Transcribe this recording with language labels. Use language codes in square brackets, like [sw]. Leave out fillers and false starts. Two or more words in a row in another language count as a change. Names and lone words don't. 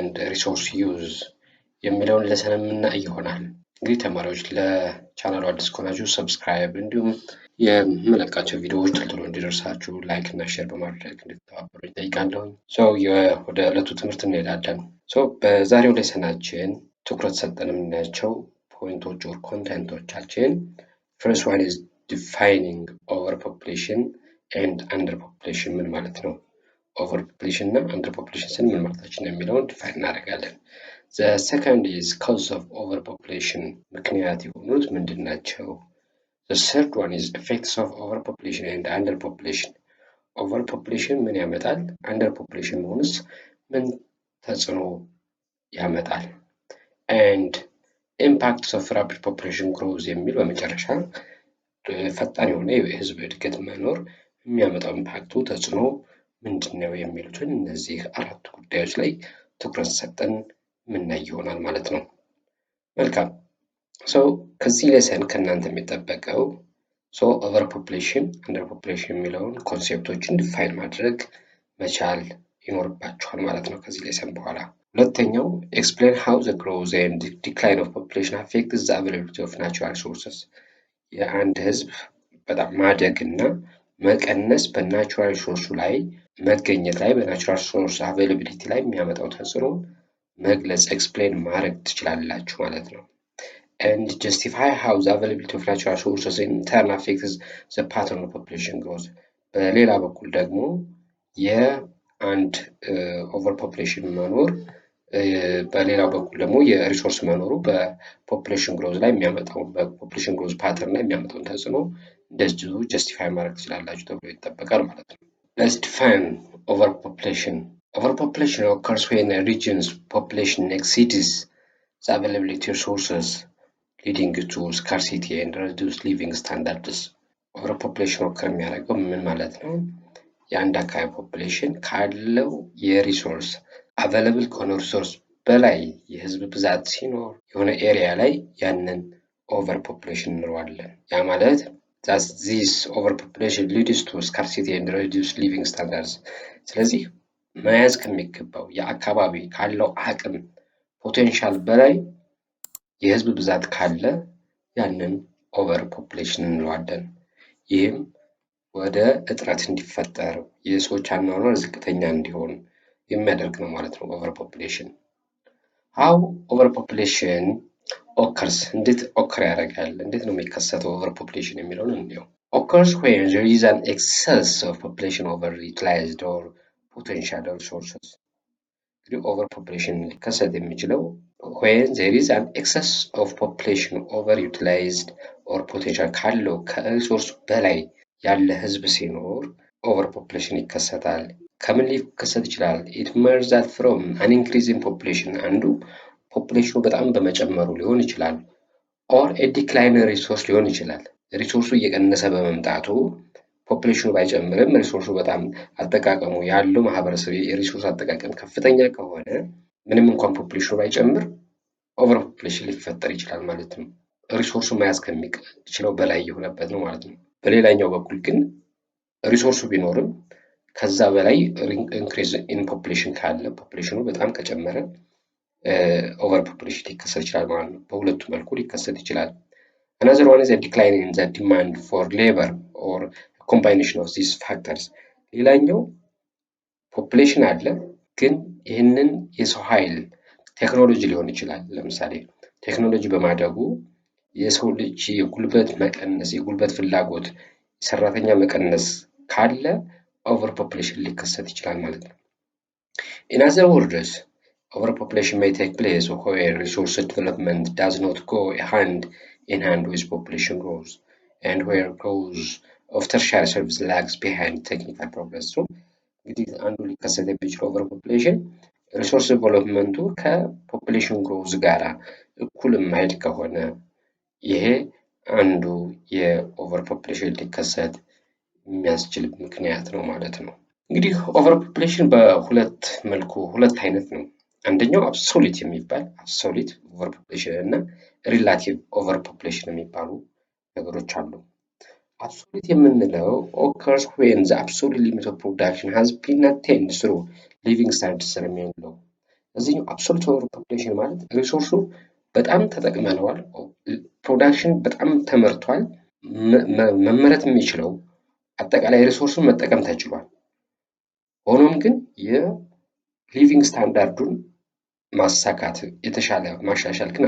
[en] and resource use [am] የሚለውን ለሰን የምናይ ይሆናል። እንግዲህ ተማሪዎች ለቻናሉ አዲስ ከሆናችሁ ሰብስክራይብ እንዲሁም የምለቃቸው ቪዲዮዎች ቶሎ እንዲደርሳችሁ ላይክ እና ሼር በማድረግ እንድትተባበሩ ይጠይቃለሁ። ወደ ዕለቱ ትምህርት እንሄዳለን። በዛሬው ሌሰናችን ትኩረት ሰጠን የምናያቸው ፖይንቶች ኦር ኮንቴንቶቻችን [en] first one is defining overpopulation and underpopulation [am] ምን ማለት ነው? overpopulation እና underpopulation ስን ምን ማለታችን ነው የሚለውን ዲፋይን እናደርጋለን። [en] the second is cause of overpopulation [am] ምክንያት የሆኑት ምንድን ናቸው? [en] the third one is effects of overpopulation and underpopulation overpopulation [am] ምን ያመጣል? underpopulation መሆንስ ምን ተጽዕኖ ያመጣል? [en] and impacts of rapid population growth [am] የሚል በመጨረሻ ፈጣን የሆነ የህዝብ እድገት መኖር የሚያመጣው ኢምፓክቱ ተጽዕኖ ምንድነው የሚሉትን እነዚህ አራት ጉዳዮች ላይ ትኩረት ሰጠን ምናይ ይሆናል ማለት ነው። መልካም ከዚህ ሌሰን ከእናንተ የሚጠበቀው [en] overpopulation underpopulation [am] የሚለውን ኮንሴፕቶችን ዲፋይን ማድረግ መቻል ይኖርባችኋል ማለት ነው ከዚህ ሌሰን በኋላ። ሁለተኛው [en] explain how the growth and decline of population affects the availability of natural resources [am] የአንድ ህዝብ በጣም ማደግና መቀነስ በናቹራል ሪሶርሱ ላይ መገኘት ላይ በናቹራል ሪሶርስ አቬይላቢሊቲ ላይ የሚያመጣው ተጽዕኖ መግለጽ ኤክስፕሌን ማድረግ ትችላላችሁ ማለት ነው። [en] and justify how the availability of natural resources in turn affects the pattern of population growth [am] በሌላ በኩል ደግሞ የአንድ overpopulation መኖር በሌላው በኩል ደግሞ የሪሶርስ መኖሩ በፖፑሌሽን ግሮዝ ላይ የሚያመጣው በፖፑሌሽን ግሮዝ ፓተርን ላይ የሚያመጣውን ተጽዕኖ እንደዚሁ ጀስቲፋይ ማድረግ ትችላላችሁ ተብሎ ይጠበቃል ማለት ነው። [en] let's define overpopulation. Overpopulation occurs when a region's population exceeds the availability of resources leading to scarcity and reduced living standards. overpopulation occur [am] የሚያደርገው ምን ማለት ነው? የአንድ አካባቢ ፖፑሌሽን ካለው የሪሶርስ available ከሆነ ሪሶርስ በላይ የህዝብ ብዛት ሲኖር የሆነ ኤሪያ ላይ ያንን overpopulation እንለዋለን። ያ ማለት [en] that this overpopulation leads to scarcity and reduced living standards [am] ስለዚህ መያዝ ከሚገባው የአካባቢ ካለው አቅም ፖቴንሻል በላይ የህዝብ ብዛት ካለ ያንን overpopulation እንለዋለን። ይህም ወደ እጥረት እንዲፈጠር የሰዎች አኗኗር ዝቅተኛ እንዲሆን የሚያደርግ ነው ማለት ነው overpopulation. [en] how overpopulation occurs [am] እንዴት ኦከር ያደርጋል? እንዴት ነው የሚከሰተው overpopulation የሚለውን እንየው። [en] occurs when there is an excess of population over utilized or potential resources. [am] እንግዲህ overpopulation ሊከሰት የሚችለው [en] when there is an excess of population over utilized or potential [am] ካለው ከሪሶርስ በላይ ያለ ህዝብ ሲኖር overpopulation ይከሰታል። ከምን ሊከሰት ይችላል? [en] it may result from an increase in population [am] አንዱ ፖፑሌሽኑ በጣም በመጨመሩ ሊሆን ይችላል [en] or a decline in resource [am] ሊሆን ይችላል። ሪሶርሱ እየቀነሰ በመምጣቱ ፖፑሌሽኑ ባይጨምርም ሪሶርሱ በጣም አጠቃቀሙ ያለው ማህበረሰብ የሪሶርስ አጠቃቀም ከፍተኛ ከሆነ ምንም እንኳን ፖፑሌሽኑ ባይጨምር overpopulation ሊፈጠር ይችላል ማለት ነው። ሪሶርሱ መያዝ ከሚችለው በላይ የሆነበት ነው ማለት ነው። በሌላኛው በኩል ግን ሪሶርሱ ቢኖርም ከዛ በላይ [en] increase in population [am] ካለ ፖፑሌሽኑ በጣም ከጨመረ overpopulation ሊከሰት ይችላል ማለት ነው። በሁለቱ መልኩ ሊከሰት ይችላል። [en] another one is a decline in the demand for labor or a combination of these factors. [am] ሌላኛው ፖፑሌሽን አለ ግን ይህንን የሰው ኃይል ቴክኖሎጂ ሊሆን ይችላል። ለምሳሌ ቴክኖሎጂ በማደጉ የሰው ልጅ የጉልበት መቀነስ የጉልበት ፍላጎት ሰራተኛ መቀነስ ካለ overpopulation ሊከሰት ይችላል ማለት ነው። [en] in other words overpopulation may take place where resource development does not go hand in hand with population growth and where growth of tertiary service lags behind technical progress. [am] so እንግዲህ አንዱ ሊከሰት የሚችለው overpopulation ሪሶርስ ዴቨሎፕመንቱ ከፖፑሌሽን ግሮዝ ጋራ እኩል የማይሄድ ከሆነ ይሄ አንዱ የኦቨርፖፑሌሽን ሊከሰት የሚያስችል ምክንያት ነው ማለት ነው። እንግዲህ ኦቨርፖፑሌሽን በሁለት መልኩ ሁለት አይነት ነው አንደኛው አብሶሉት የሚባል [en] absolute over population [am] እና [en] relative over population [am] የሚባሉ ነገሮች አሉ። አብሶሉት የምንለው [en] occurs when the absolute limit of production has been attained through living standards [am] የሚለው እዚህኛው [en] absolute over population [am] ማለት ሪሶርሱ በጣም ተጠቅመነዋል፣ ፕሮዳክሽን በጣም ተመርቷል፣ መመረት የሚችለው አጠቃላይ ሪሶርሱን መጠቀም ተችሏል። ሆኖም ግን የሊቪንግ ስታንዳርዱን ማሳካት የተሻለ ማሻሻል ግን